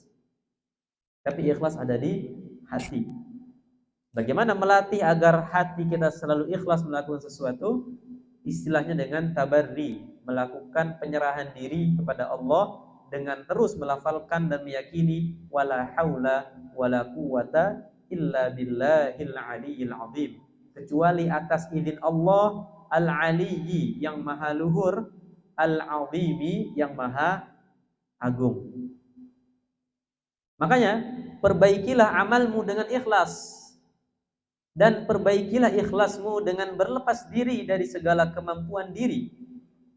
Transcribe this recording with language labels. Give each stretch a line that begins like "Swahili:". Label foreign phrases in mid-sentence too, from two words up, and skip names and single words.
Indonesian: Tapi ikhlas ada di hati. Bagaimana melatih agar hati kita selalu ikhlas melakukan sesuatu? Istilahnya dengan tabarri, melakukan penyerahan diri kepada Allah dengan terus melafalkan dan meyakini
Arabic: ولا حول ولا قوة إلا بالله العلي العظيم.
Indonesian: Kecuali atas izin Allah Al-Aliyyi yang maha luhur, Al-Azimi yang maha agung. Makanya perbaikilah amalmu dengan ikhlas, dan perbaikilah ikhlasmu dengan berlepas diri dari segala kemampuan diri.